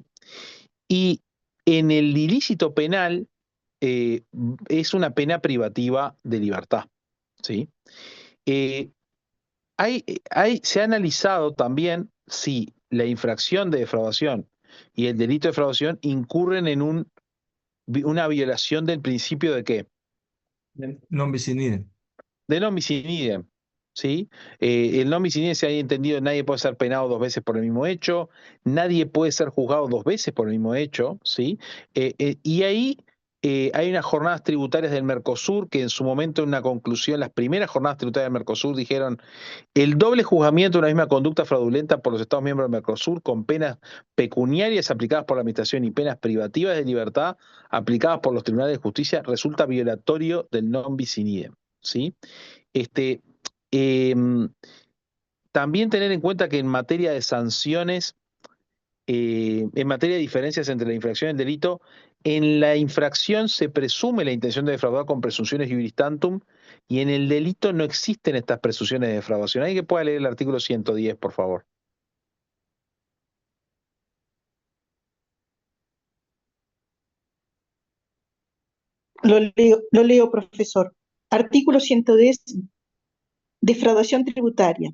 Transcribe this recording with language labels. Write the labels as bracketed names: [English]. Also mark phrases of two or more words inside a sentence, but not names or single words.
[Spanish] Y en el ilícito penal eh, es una pena privativa de libertad. ¿Sí? Eh, Se ha analizado también si la infracción de defraudación y el delito de defraudación incurren en una violación del principio de qué? [Latin] Non bis in idem. De non bis in idem, [Spanish] ¿sí? El [Latin] non bis in idem [Spanish] se ha entendido, nadie puede ser penado 2 veces por el mismo hecho, nadie puede ser juzgado 2 veces por el mismo hecho, ¿sí? Y ahí hay unas jornadas tributarias del Mercosur que en su momento, en una conclusión, las primeras jornadas tributarias del Mercosur dijeron: el doble juzgamiento de una misma conducta fraudulenta por los Estados miembros del Mercosur, con penas pecuniarias aplicadas por la Administración y penas privativas de libertad aplicadas por los tribunales de justicia, resulta violatorio del [Latin] non bis in idem, [Spanish] ¿sí? Este, em, También tener en cuenta que en materia de sanciones, en materia de diferencias entre la infracción y el delito, en la infracción se presume la intención de defraudar con presunciones [Latin] iuris tantum, [Spanish] y en el delito no existen estas presunciones de defraudación. ¿Alguien que pueda leer el artículo 110, por favor? Lo leo, profesor. Artículo 110, defraudación tributaria.